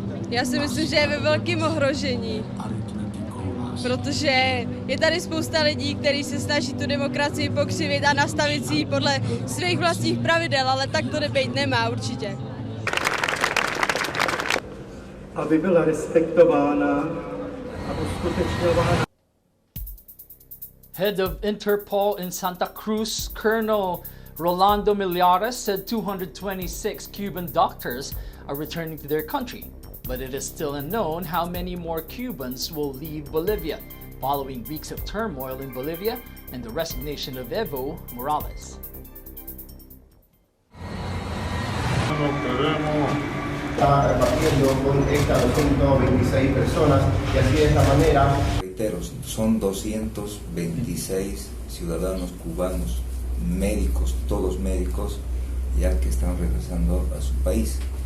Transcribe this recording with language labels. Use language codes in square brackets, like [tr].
[cs] Já si myslím, že je ve velkém ohrožení, protože je tady spousta lidí, kteří se snaží tu demokracii pokřivit a nastavit si ji podle svých vlastních pravidel, ale tak to být nemá určitě. Aby byla respektována a uskutečňována. [en] Head of Interpol in Santa Cruz, Colonel Rolando Millares, said 226 Cuban doctors are returning to their country. But it is still unknown how many more Cubans will leave Bolivia, following weeks of turmoil in Bolivia and the resignation of Evo Morales. [es] Está partiendo con esta 226 personas y así de esta manera. Reitero, son 226 ciudadanos cubanos, médicos, todos médicos, ya que están regresando a su país.